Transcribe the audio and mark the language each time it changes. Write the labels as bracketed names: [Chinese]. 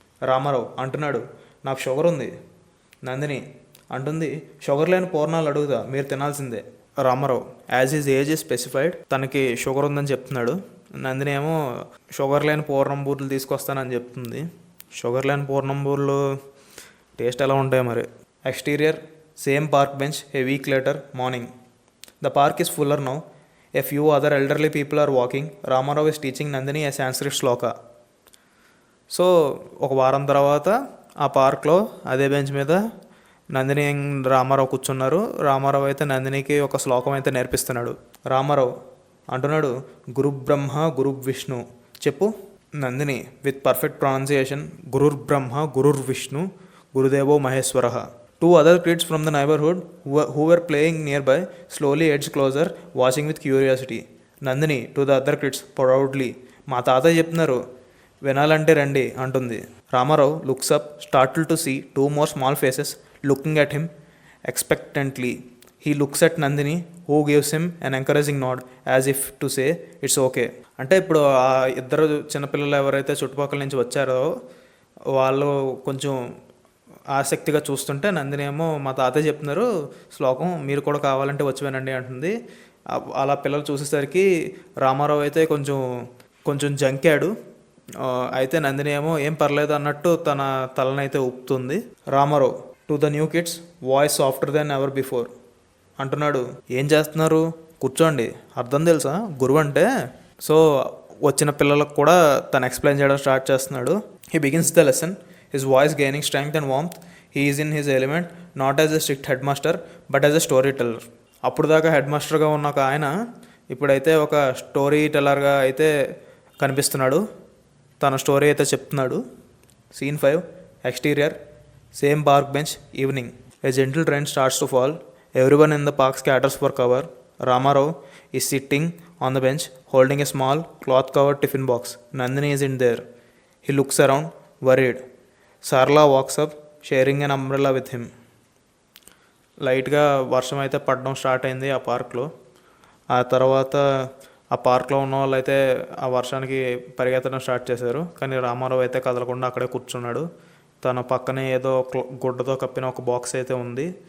[Telugu] రామారావు అంటున్నాడు, నాకు షుగర్ ఉంది. నందిని అంటుంది, షుగర్ లేని పూర్ణాలు అడుగుదా, మీరు తినాల్సిందే. Ramarao [English] as his age is specified, [Telugu] తనకి షుగర్ ఉందని చెప్తున్నాడు. నందిని ఏమో షుగర్ లేని పూర్ణం బూరెలు తీసుకొస్తానని చెప్తుంది. షుగర్ లేని పూర్ణం బూరెలు టేస్ట్ ఎలా ఉంటాయి మరి. [English] Exterior same park bench a week later morning. The park is fuller now. A few other elderly people are walking. Ramarao is teaching Nandini a Sanskrit shloka. [Telugu] So ఒక వారం తర్వాత ఆ పార్క్లో అదే బెంచ్ మీద నందిని రామారావు కూర్చున్నారు. రామారావు అయితే నందినికి ఒక శ్లోకం అయితే నేర్పిస్తున్నాడు. రామారావు అంటున్నాడు, [Sanskrit] గురు బ్రహ్మ గురు విష్ణు [Telugu] చెప్పు. [Sanskrit] Nandini [English] with perfect pronunciation, [Sanskrit] గురుర్ Brahma గురుర్ Vishnu గురుదేవో Maheshwara. [English] Two other kids from the neighborhood who were playing nearby slowly edged closer, watching with curiosity. Nandini to the other kids proudly, [Telugu] మా తాతయ్య చెప్తున్నారు, వినాలంటే రండి అంటుంది. [English] Ramarao looks up, startled to see two more small faces looking at him expectantly. He looks at Nandini, who gives him an encouraging nod as if to say it's okay. [Telugu] అంటే ఇప్పుడు ఆ ఇద్దరు చిన్నపిల్లలు ఎవరైతే చుట్టుపక్కల నుంచి వచ్చారో వాళ్ళు కొంచెం ఆసక్తిగా చూస్తుంటే నందిని ఏమో మా తాతయ్య చెప్తున్నారు శ్లోకం, మీరు కూడా కావాలంటే వచ్చి వినండి అంటుంది. అలా పిల్లలు చూసేసరికి రామారావు అయితే కొంచెం జంకాడు. అయితే నందిని ఏమో ఏం పర్లేదు అన్నట్టు తన తలనైతే ఊపుతుంది. [English] Ramarao to the new kids voice softer than ever before [Telugu] అంటున్నాడు, ఏం చేస్తున్నారు, కూర్చోండి, అర్థం తెలుసా గురువు అంటే. సో వచ్చిన పిల్లలకు కూడా తను ఎక్స్ప్లెయిన్ చేయడం స్టార్ట్ చేస్తున్నాడు. [English] He begins the lesson, his voice gaining strength and warmth. He is in his element, not as a strict headmaster but as a storyteller. [Telugu] అప్పుడు దాకా హెడ్ మాస్టర్గా ఉన్న ఒక ఆయన ఇప్పుడైతే ఒక స్టోరీ టెల్లర్గా అయితే కనిపిస్తున్నాడు. తన స్టోరీ అయితే చెప్తున్నాడు. [English] Scene 5 exterior same park bench evening. A gentle train starts to fall. Everyone in the park scatters for cover. Ramarao is sitting on the bench holding a small cloth covered tiffin box. Nandini is in there. He looks around worried. Sarla walks up sharing an umbrella with him. [Telugu] లైట్గా వర్షం అయితే పడడం start అయింది ఆ పార్క్లో. ఆ తర్వాత ఆ పార్క్లో ఉన్న వాళ్ళు అయితే ఆ వర్షానికి పరిగెత్తడం స్టార్ట్ చేశారు. కానీ రామారావు అయితే కదలకుండా అక్కడే కూర్చున్నాడు. తన పక్కనే ఏదో గుడ్డతో కప్పిన ఒక బాక్స్ అయితే ఉంది.